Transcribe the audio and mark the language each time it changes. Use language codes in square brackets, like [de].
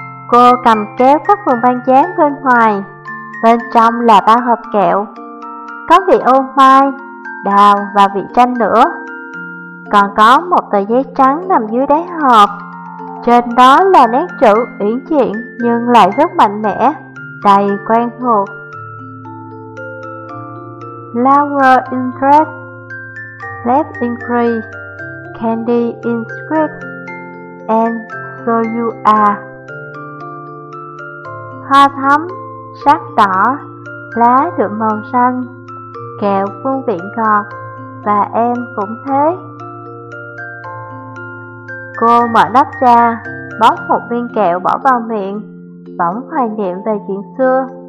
[vi] Cô cầm kéo các phần băng dán bên ngoài, bên trong là ba hộp kẹo, có vị ô mai, đào và vị chanh nữa. Còn có một tờ giấy trắng nằm dưới đáy hộp, trên đó là nét chữ uyển chuyển nhưng lại rất mạnh mẽ, đầy quen thuộc. [en] Flower in red, leaf in green, candy in sweet, and so you are. [vi] Hoa thắm, sắc đỏ, lá được màu xanh, kẹo hương vị ngọt, và em cũng thế. Cô mở nắp ra, bóc một viên kẹo bỏ vào miệng, bỗng hoài niệm về chuyện xưa.